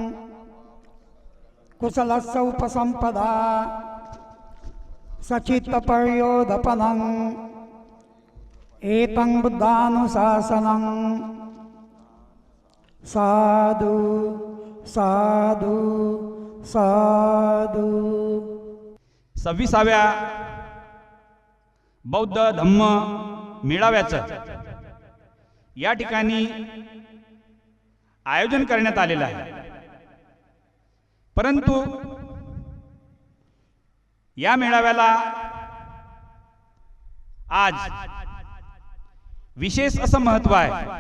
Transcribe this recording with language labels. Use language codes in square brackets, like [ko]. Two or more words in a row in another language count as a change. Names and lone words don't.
[pi] कुशलस्य उपसम्पदा सचित्तपर्योदपनम् एतं बुद्धानुशासनं साधु साधु साधु [mr] 26व्या बौद्ध धम्म मेळाव्याचं या ठिकाणी आयोजन करण्यात आलेलं आहे। परंतु या मेळाव्याला आज विशेष असं महत्त्व आहे।